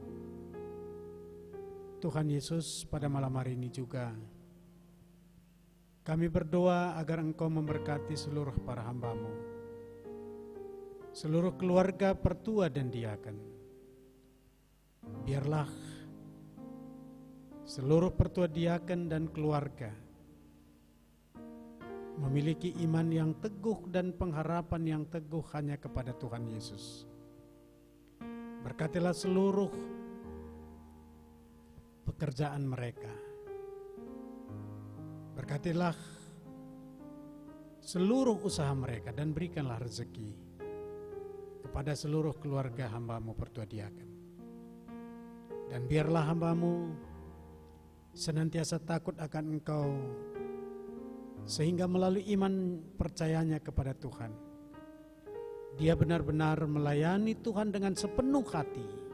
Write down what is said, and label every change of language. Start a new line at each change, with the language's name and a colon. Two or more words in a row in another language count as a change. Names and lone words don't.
Indonesian: Tuhan Yesus, pada malam hari ini juga kami berdoa agar Engkau memberkati seluruh para hamba-Mu, seluruh keluarga pertua dan diaken. Biarlah seluruh pertua diaken dan keluarga memiliki iman yang teguh dan pengharapan yang teguh hanya kepada Tuhan Yesus. Berkatilah seluruh pekerjaan mereka. Berkatilah seluruh usaha mereka dan berikanlah rezeki kepada seluruh keluarga hamba-Mu pertua diaken. Dan biarlah hamba-Mu senantiasa takut akan Engkau, sehingga melalui iman percayanya kepada Tuhan, dia benar-benar melayani Tuhan dengan sepenuh hati.